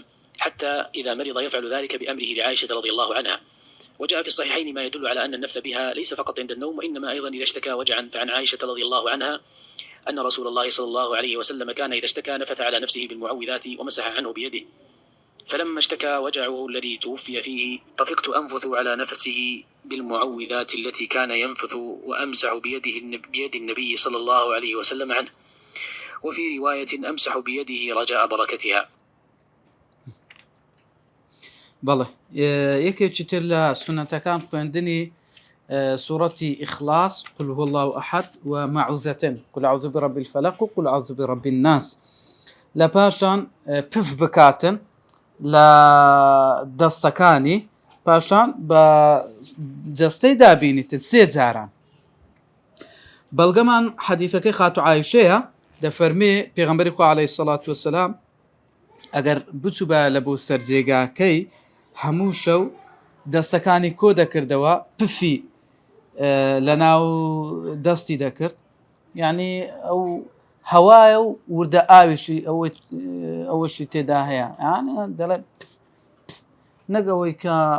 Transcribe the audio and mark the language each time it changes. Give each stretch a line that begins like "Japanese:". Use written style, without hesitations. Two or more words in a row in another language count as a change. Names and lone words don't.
Arabic: حتى إذا مرض يفعل ذلك بأمره لعائشة رضي الله عنها وجاء في الصحيحين ما يدل على أن النفث بها ليس فقط عند النوم وإنما أيضا إذا اشتكى وجعا فعن عائشة رضي الله عنها أن رسول الله صلى الله عليه وسلم كان إذا اشتكى نفث على نفسه بالمعوذات ومسح عنه بيده فلما اشتكى وجعه الذي توفي فيه طفقت أنفث على نفسه بالمعوذات التي كان ينفث وأمسح بيد النبي صلى الله عليه وسلم عنه وفي رواية أمسح بيده رجاء بركتها.
Central Kurdish: بەڵێ یەکێکی تر لە سونەتەکان خوێندنی سوورەتی ئیخلاص
Arabic: قل هو الله أحد ومعوذتين قل أعوذ برب الفلق وقل أعوذ برب الناس
Central Kurdish: لە پاشان پف بکاتن لە دەستەکانی پاشان بە جەستەی دابینیتن 3 جاران بەڵگەمان حەدیثەکەی خاتو عایشەیە دەفەرمێ پێغەمبەری خوا عەلەیهی سەڵات وەسەلام ئەگەر بچوو بە لە بۆ سەرجێگاکەی هەموو شەو دەستەکانی کۆ دەکردەوە پفی لە ناو دەستی دەکرد یعنی ئەو هەوایە و وردە ئاویشی ئەوەشی تێدا هەیە دەڵێ نەگەوەی کە